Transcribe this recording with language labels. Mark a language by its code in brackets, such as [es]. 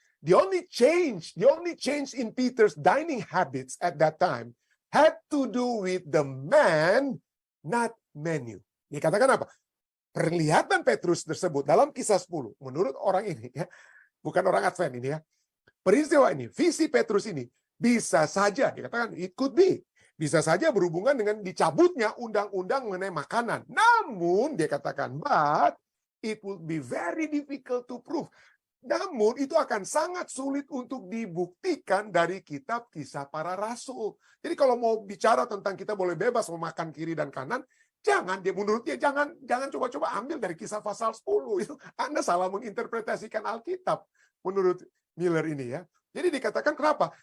[en] The only change in Peter's dining habits at that time had to do with the man, not menu. [id] Dia katakan apa? Penglihatan Petrus tersebut dalam Kisah 10, menurut orang ini, ya, bukan orang Advent ini ya, peristiwa ini, visi Petrus ini, bisa saja, dikatakan, [en] it could be, [id] bisa saja berhubungan dengan dicabutnya undang-undang mengenai makanan. Namun, dia katakan, [en] but it would be very difficult to prove. [id] Namun, itu akan sangat sulit untuk dibuktikan dari kitab Kisah Para Rasul. Jadi kalau mau bicara tentang kita boleh bebas memakan kiri dan kanan, menurut dia jangan coba-coba ambil dari Kisah pasal 10. Itu Anda salah menginterpretasikan Alkitab menurut Miller ini ya. Jadi dikatakan kenapa?